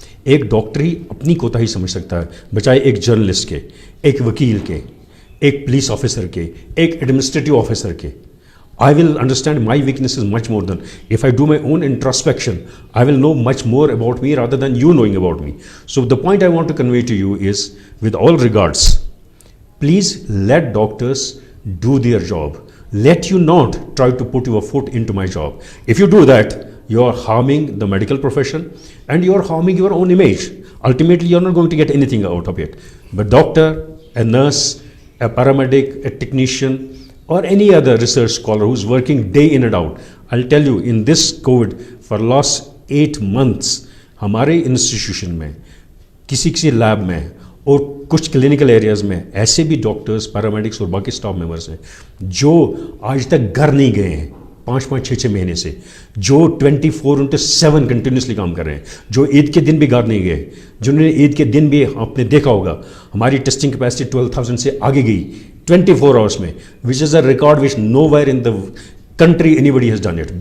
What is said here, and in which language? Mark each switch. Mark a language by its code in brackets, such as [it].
[ur] ایک ڈاکٹر ہی اپنی کوتاہی سمجھ سکتا ہے بجائے ایک جرنلسٹ کے، ایک وکیل کے، ایک پولیس آفیسر کے، ایک ایڈمنسٹریٹو آفیسر کے. [en] I will understand my weaknesses much more than, if I do my own introspection, I will know much more about me rather than you knowing about me. So the point I want to convey to you is, with all regards, please let doctors do their job. Let you not try to put your foot into my job. If you do that, you are harming the medical profession and you are harming your own image. Ultimately, you are not going to get anything out of it. But doctor, a nurse, a paramedic, a technician, or any other research scholar who's working day in and out, I'll tell you, in this COVID, for last 8 months, [ur] ہمارے institution میں کسی lab میں اور کچھ clinical areas میں ایسے بھی doctors, paramedics اور باقی اسٹاف ممبرس ہیں جو آج تک گھر نہیں گئے ہیں 5-6 مہینے سے، جو 24/7 کنٹینیوسلی کام کر رہے ہیں، جو عید کے دن بھی گھر نہیں گئے، جنہوں نے عید کے دن بھی آپ نے دیکھا ہوگا ہماری ٹیسٹنگ کیپیسٹی 12,000 سے آگے گئی 24 آورس میں، [en] Which is a record which nowhere in the country anybody has done it.